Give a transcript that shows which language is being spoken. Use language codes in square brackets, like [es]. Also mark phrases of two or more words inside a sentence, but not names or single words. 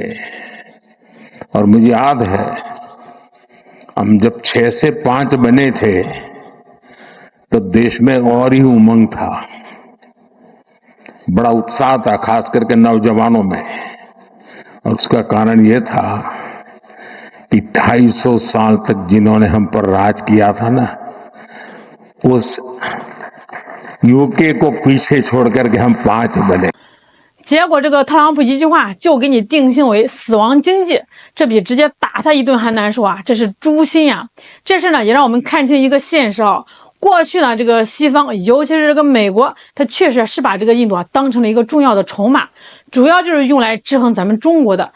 [hi] और मुझे याद है हम जब 6 से 5 बने थे तो देश में और ही उमंग था, बड़ा उत्साह था, खास करके नौजवानों में। और उसका कारण यह था कि 250 साल तक जिन्होंने हम पर राज किया था ना, उस यूके को पीछे छोड़ करके हम 5 बने。 [zh] 结果这个特朗普一句话就给你定性为死亡经济，这比直接打他一顿还难受啊！这是诛心呀！这事呢也让我们看清一个现实啊。过去呢，这个西方，尤其是这个美国，它确实是把这个印度啊当成了一个重要的筹码，主要就是用来制衡咱们中国的。